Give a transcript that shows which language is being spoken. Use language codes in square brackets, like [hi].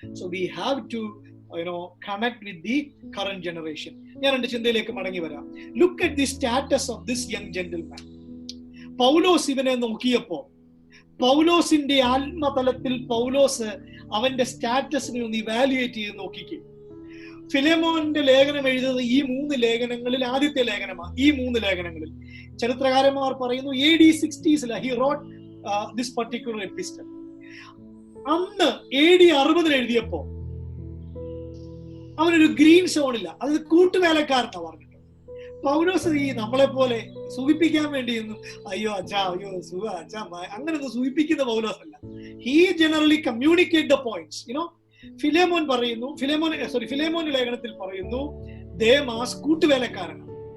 [en] So we have to connect with the current generation. [ml] ഞാൻ എന്റെ ചിന്തയിലേക്ക് മടങ്ങി വരാം. [en] Look at the status of this young gentleman. [ml] പൗലോസ് ഇവനെ നോക്കിയപ്പോ, പൗലോസിന്റെ ആത്മതലത്തിൽ പൗലോസ് അവന്റെ സ്റ്റാറ്റസിനെ ഒന്ന് ഇവാലുവേറ്റ് ചെയ്ത് നോക്കിക്കേ. ഫിലെമോന്റെ ലേഖനം എഴുതുന്നത് ഈ 3 ലേഖനങ്ങളിൽ ആദ്യത്തെ ലേഖനമാണ്. ഈ 3 ലേഖനങ്ങളിൽ ചരിത്രകാരന്മാർ പറയുന്നു [en] AD 60s he wrote this particular epistle. [ml] അന്ന് AD 60 എഴുതിയപ്പോ അവനൊരു ഗ്രീൻ സോണില്ല, അത് കൂട്ടുവേലക്കാരനാ പറഞ്ഞിട്ട്. പൗലോസ് ഈ നമ്മളെ പോലെ സൂചിപ്പിക്കാൻ വേണ്ടിയൊന്നും അയ്യോ അച്ഛാ, അയ്യോ സുഖ അച്ഛാ, അങ്ങനൊന്നും സൂചിപ്പിക്കുന്ന പൗലോസ് അല്ല. [en] He generally communicate the points. [ml] Philemon പറയുന്നു, ഫിലേമോൻ ലേഖനത്തിൽ പറയുന്നു ദേമാസ് കൂട്ടുവേലക്കാരനാണ്.